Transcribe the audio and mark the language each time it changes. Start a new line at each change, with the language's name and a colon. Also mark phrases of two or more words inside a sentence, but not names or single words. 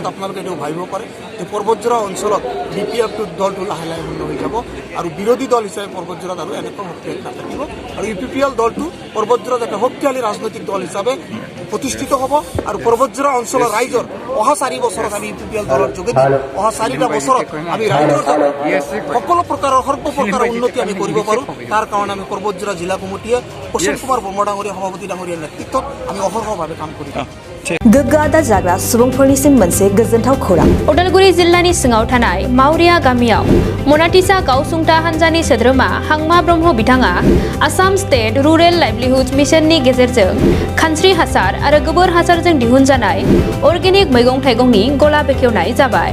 Assamese: আপোনালোকে এইটো ভাবিব পাৰে যে पर्बतजरा অঞ্চলত BPF দলটো লাহে লাহে উন্নত হৈ যাব আৰু বিৰোধী দল হিচাপে पर्बतजराত আৰু এনেকুৱা শক্তিশালী নাথাকিব আৰু UPPL দলটো पर्बतजराত এটা শক্তিশালী ৰাজনৈতিক দল হিচাপে প্ৰতিষ্ঠিত হ'ব আৰু पर्बतजरा অঞ্চলৰ ৰাইজৰ অহা 4 বছৰত আমি UPPL দলৰ যোগেদি অহা 4টা বছৰত আমি ৰাইজৰ সকলো প্ৰকাৰৰ সৰ্বপ্ৰকাৰৰ উন্নতি আমি কৰিব পাৰোঁ তাৰ কাৰণে আমি पर्बतजरा জিলা কমিটিয়ে অশোক কুমাৰ বৰ্মা ডাঙৰীয়া সভাপতি ডাঙৰীয়াৰ নেতৃত্বত আমি অহৰহভাৱে কাম কৰি
Bodo: गोग्गो आदार जाग्रा सुबुंफोरनिसिम मोनसे गोजोनथाव खौरां उदालगुरि जिल्लानि सिङाव थानाय मावरिया गामियाव मनाटिसा गावसुंथा हानजानि सोद्रोमा हांमा ब्रह्म बिथाङा आसाम स्टेट रुरेल लाइवलीहुड मिशननि गेजेरजों खानस्रि हासार आरो गोबोर हासारजों दिहुनजानाय अर्गेनिक मैगं थाइगंनि गला बेखेवनाय जाबाय